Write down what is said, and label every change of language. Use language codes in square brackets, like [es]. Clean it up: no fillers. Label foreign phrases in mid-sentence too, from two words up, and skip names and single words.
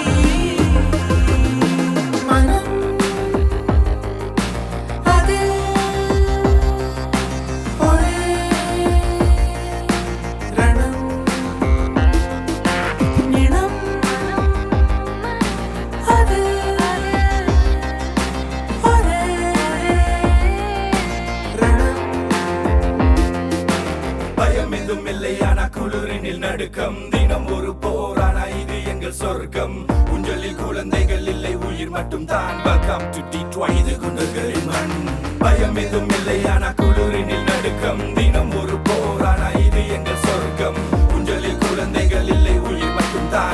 [ml] മനം അതിൽ ഒരേ രണം, നിണം അതിൽ ഒരേ രണം. [ta] பயம் எதுவும் இல்லையான குளிரினில் நடுக்கம், தினம் ஒரு போரானா இது எங்கள் சொர்க்கம். ஊஞ்சலில் குழந்தைகள் இல்லை, உயிர் மட்டும் தான். [en] Welcome to Detroit, [ta] இது குண்டர்களின் மண். பயம் எதுவும் இல்லையான குளிரினில் நடுக்கம், தினம் ஒரு போரானா இது எங்கள் சொர்க்கம். ஊஞ்சலில் குழந்தைகள் இல்லை, உயிர் மட்டும் தான்.